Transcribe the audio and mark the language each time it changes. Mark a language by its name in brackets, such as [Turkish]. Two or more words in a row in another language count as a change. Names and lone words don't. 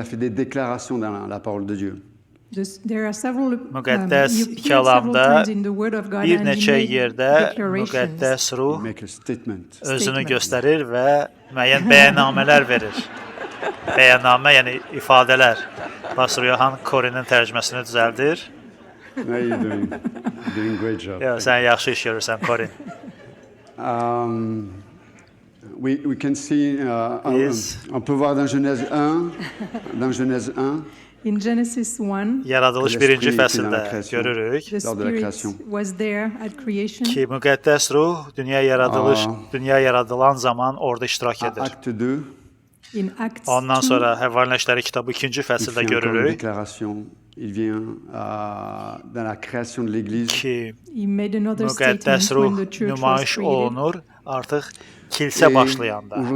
[Azerbaijani] Müqəddəs kəlamda bir neçə yerdə müqəddəs ruh özünü göstərir və müəyyən bəyannamələr verir. Bəyannamə, yəni ifadələr. Pastor Yohan Corey'nin tərcüməsini düzəldir. Sən yaxşı iş görürsən, Corey. [English] We can see, [French] on peut voir dans Genèse 1, [English] In Genesis 1, [Azerbaijani] Yaradılış 1-ci fəsildə görürük ki, müqəddəs ruh dünya yaradılan zaman orada iştirak edir. Ondan sonra Həvvarin İşləri kitabı 2-ci fəsildə görürük ki, müqəddəs ruh nümayiş olunur artıq kilsə başlayanda.